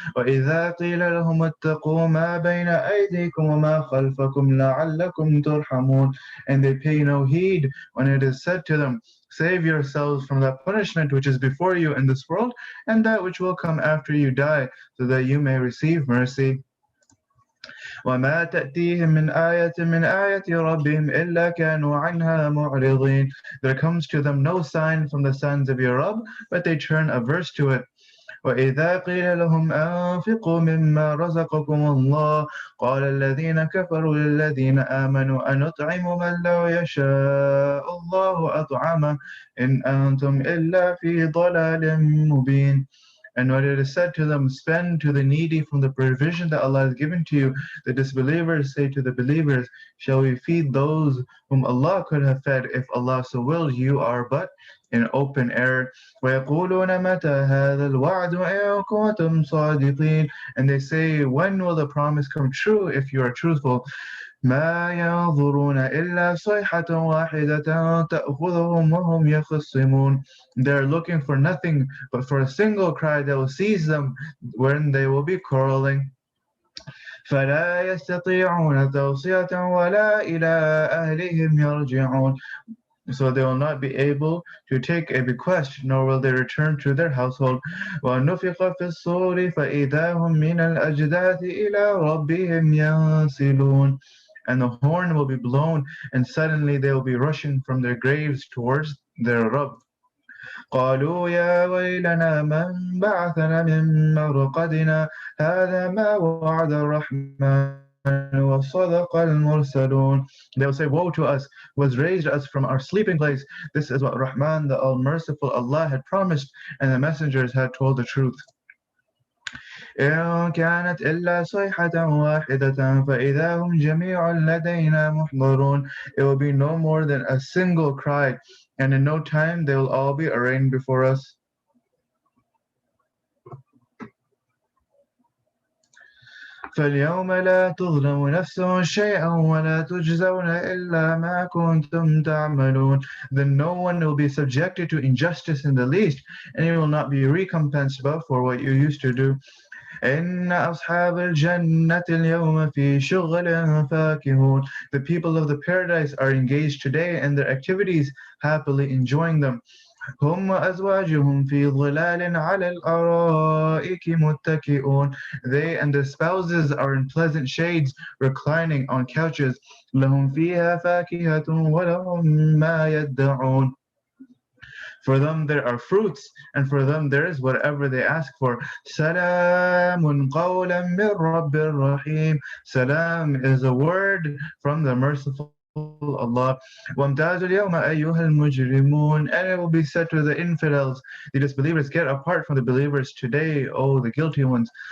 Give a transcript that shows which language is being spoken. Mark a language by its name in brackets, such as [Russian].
[Arabic] وَإِذَا قِيلَ لَهُمُ اتَّقُوا مَا بَيْنَ أَيْدِيكُمْ وَمَا خَلْفَكُمْ لَعَلَّكُمْ تُرْحَمُونَ. [English] And they pay no heed when it is said to them, save yourselves from that punishment which is before you in this world and that which will come after you die, so that you may receive mercy. [Arabic] وما تأتيهم من آية ربهم إلا كانوا عنها معرضين. [English] There comes to them no sign from the signs of your Rabb, but they turn averse to it. [Arabic] وإذا قيل لهم أنفقوا مما رزقكم الله قال الذين كفروا للذين آمنوا أنطعم من لو يشاء الله أطعمه إن أنتم إلا في ضلال مبين. [English] And when it is said to them, spend to the needy from the provision that Allah has given to you, the disbelievers say to the believers, shall we feed those whom Allah could have fed if Allah so willed? You are but in open error. [Arabic] وَيَقُولُونَ مَتَى هَذَا الْوَعْدُ إِن كُنتُمْ صَادِقِينَ. [English] And they say, when will the promise come true if you are truthful? [Arabic] ما ينظرون إلا صيحة واحدة تأخذهم وهم يخصمون. [English] They are looking for nothing but for a single cry that will seize them when they will be quarreling. [Arabic] فلا يستطيعون توصية ولا إلى أهلهم يرجعون. [English] So they will not be able to take a bequest, nor will they return to their household. [Arabic] وَنُفِخَ فِي الصُّورِ فَإِذَا هُم مِّنَ الْأَجْدَاثِ إِلَىٰ رَبِّهِمْ يَنسِلُونَ. [English] And the horn will be blown, and suddenly they will be rushing from their graves towards their Rabb. [Arabic] قالوا يا ويلنا من بعثنا من مرقدنا هذا ما وعد الرحمن وصدق المرسلون. [English] They will say, woe to us who has raised us from our sleeping place. This is what Rahman, the All-Merciful Allah, had promised, and the messengers had told the truth. [Arabic] إن كانت إلا صيحة واحدة فإذا هم جميع لدينا محضرون. [English] It will be no more than a single cry, and in no time they will all be arraigned before us. [Arabic] فاليوم لا تظلم نفس شيئا ولا تجزون إلا ما كنتم تعملون. [English] Then no one will be subjected to injustice in the least, and you will not be recompensed but for what you used to do. [Arabic] إن أصحاب الجنة اليوم في شغل فاكهون. [English] The people of the paradise are engaged today in their activities, happily enjoying them. [Arabic] هم وأزواجهم في ظلال على الأرائك متكئون. [English] They and their spouses are in pleasant shades, reclining on couches. [Arabic] لهم فيها فاكهة ولهم ما يدعون. [English] For them there are fruits, and for them there is whatever they ask for. [Arabic] سلام قولا من رب الرحيم. [English] Salam is a word from the merciful Allah. [Arabic] وَامْتَازُوا الْيَوْمَ أَيُّهَا الْمُجْرِمُونَ. [English] And it will be said to the infidels, the disbelievers, get apart from the believers today, O the guilty ones.